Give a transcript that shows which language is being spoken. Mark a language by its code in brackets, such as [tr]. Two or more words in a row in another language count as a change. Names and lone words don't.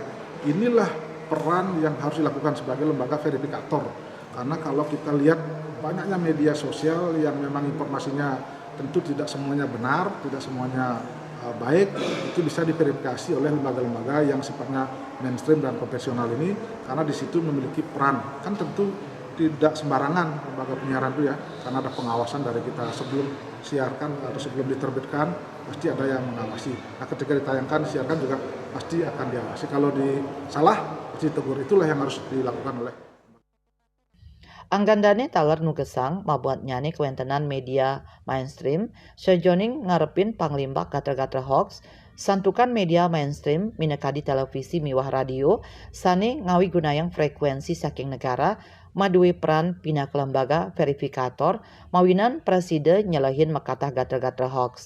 [id] Inilah peran yang harus dilakukan sebagai lembaga verifikator, karena kalau kita lihat banyaknya media sosial yang memang informasinya tentu tidak semuanya benar, tidak semuanya baik, itu bisa diverifikasi oleh lembaga-lembaga yang sifatnya mainstream dan profesional ini, karena di situ memiliki peran. Kan tentu tidak sembarangan lembaga penyiaran itu ya, karena ada pengawasan dari kita sebelum siarkan atau sebelum diterbitkan pasti ada yang mengawasi. Nah, ketika ditayangkan, disiarkan juga pasti akan diawasi. Kalau salah pasti tegur. Itulah yang harus dilakukan oleh [ban] Anggandane taler nu gesang mabuat nyane kewentenan media mainstream sejoning ngarepin panglimbak gater-gater hoax santukan media mainstream minekadi televisi miwah radio sane ngawi gunayang frekuensi saking negara maduwe peran pina ke lembaga verifikator mawinan presiden nyelahin makatah gater-gater hoax.